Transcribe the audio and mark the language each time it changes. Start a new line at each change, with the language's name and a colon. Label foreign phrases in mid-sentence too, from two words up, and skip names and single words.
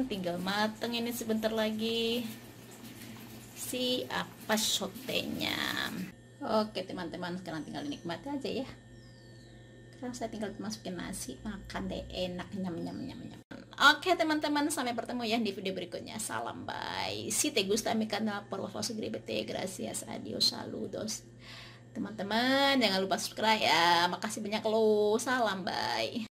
Indonesian: Tinggal mateng ini sebentar lagi si apasotenya. Oke teman-teman, sekarang tinggal dinikmati aja ya. Sekarang saya tinggal masukin nasi, makan deh enak, nyam nyam nyam nyam. Oke teman-teman, sampai bertemu ya di video berikutnya. Salam, bye.
Spanish: Si te gusta mi canal, por favor suscríbete. Gracias, adios, saludos.
Indonesian: Teman-teman jangan lupa subscribe ya. Makasih banyak lo. Salam, bye.